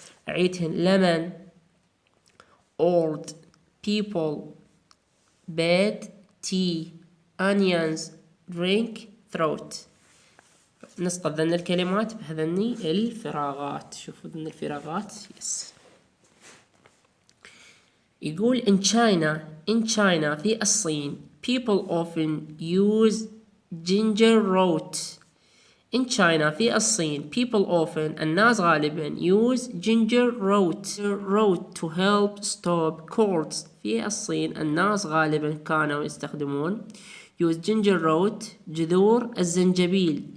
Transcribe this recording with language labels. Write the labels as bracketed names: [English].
[English] أعيدهن lemon old people bed tea onions drink throat. [Arabic] نسقط ذن الكلمات بهذني الفراغات. شوفوا ذن الفراغات. يس. [English] يقول in China [Arabic] في الصين [English] people often use ginger root. in China [Arabic] في الصين [English] people often [Arabic] الناس غالبا [English] use ginger root to help stop colds. [Arabic] في الصين الناس غالبا كانوا يستخدمون [English] use ginger root [Arabic] جذور الزنجبيل.